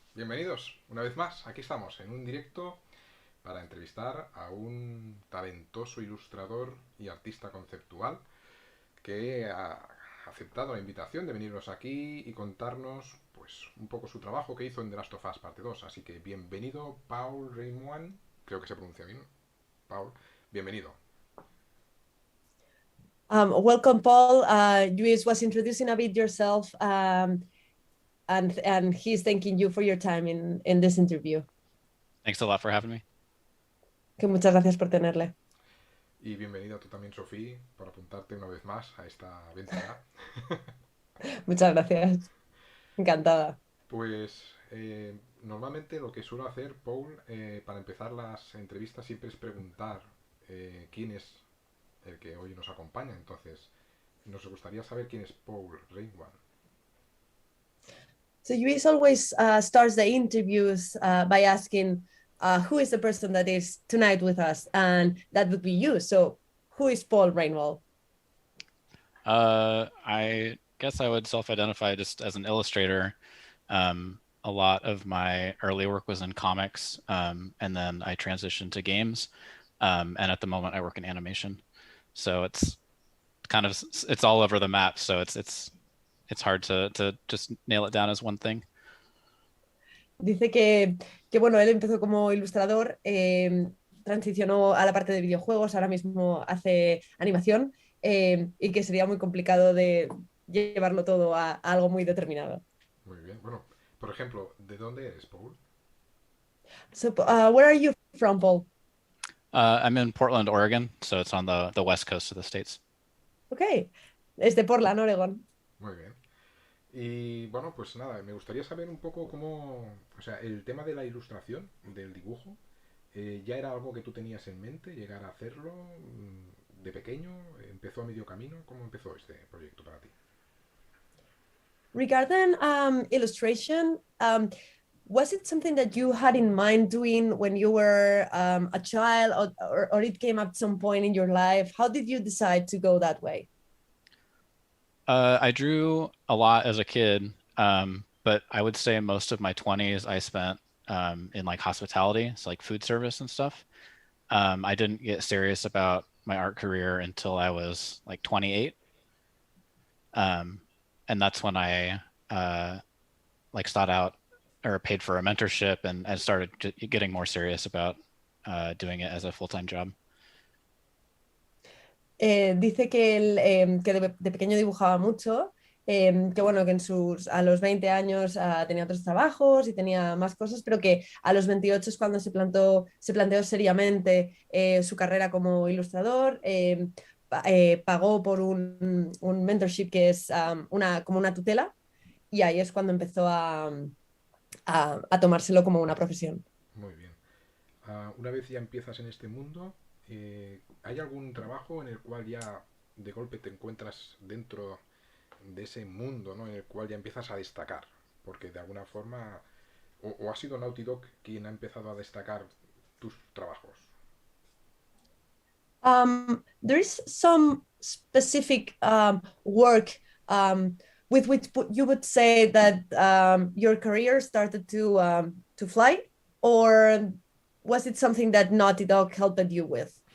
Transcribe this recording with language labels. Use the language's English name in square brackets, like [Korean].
[Spanish] Bienvenidos una vez más. Aquí estamos en un directo para entrevistar a un talentoso ilustrador y artista conceptual que ha aceptado la invitación de venirnos aquí y contarnos pues un poco su trabajo que hizo en The Last of Us Parte 2. Así que bienvenido, Paul Reinward. Creo que se pronuncia bien. Paul, bienvenido. [English] Welcome, Paul. You was introducing a bit yourself, and he's thanking you for your time in this interview. Thanks a lot for having me. [Spanish] Que muchas gracias por tenerle. Y bienvenido tú también, Sofía, por apuntarte una vez más a esta aventura. Muchas gracias. Encantada. Pues normalmente lo que suelo hacer, Paul, para empezar las entrevistas siempre es preguntar quién es el que hoy nos acompaña. Entonces, nos gustaría saber quién es Paul Reinward. [English] So you always starts the interviews by asking who is the person that is tonight with us, and that would be you. So who is Paul Reinwald? I guess I would self-identify just as an illustrator. A lot of my early work was in comics, and then I transitioned to games. And at the moment I work in animation. So it's kind of, it's all over the map. So it's hard to just nail it down as one thing. [Spanish] Dice que bueno, él empezó como ilustrador, transicionó a la parte de videojuegos, ahora mismo hace animación, y que sería muy complicado de llevarlo todo a algo muy determinado. Muy bien. Bueno, por ejemplo, ¿de dónde eres, Paul? [English] So, where are you from, Paul? I'm in Portland, Oregon, so it's on the west coast of the States. [Spanish] Ok, es de Portland, Oregon. Muy bien. Y bueno, pues nada, me gustaría saber un poco cómo, o sea, el tema de la ilustración, del dibujo, ¿ya era algo que tú tenías en mente, llegar a hacerlo de pequeño? ¿Empezó a medio camino? ¿Cómo empezó este proyecto para ti? [English] Regarding illustration, was it something that you had in mind doing when you were a child, or it came at some point in your life? How did you decide to go that way? I drew a lot as a kid, but I would say most of my 20s I spent in like hospitality, so like food service and stuff. I didn't get serious about my art career until I was like 28. And that's when I like sought out or paid for a mentorship and started getting more serious about doing it as a full-time job. [Spanish] Dice que, que de pequeño dibujaba mucho, que bueno, que a los 20 años tenía otros trabajos y tenía más cosas, pero que a los 28 es cuando se planteó seriamente su carrera como ilustrador. Pagó por un mentorship que es como una tutela, y ahí es cuando empezó a tomárselo como una profesión. Muy bien. Una vez ya empiezas en este mundo, ¿hay algún trabajo en el cual ya de golpe te encuentras dentro de ese mundo, ¿no? En el cual ya empiezas a destacar? Porque de alguna forma, o ha sido Naughty Dog quien ha empezado a destacar tus trabajos. [English] There is some specific work with which you would say that your career started to fly, or was it something that Naughty Dog helped you with?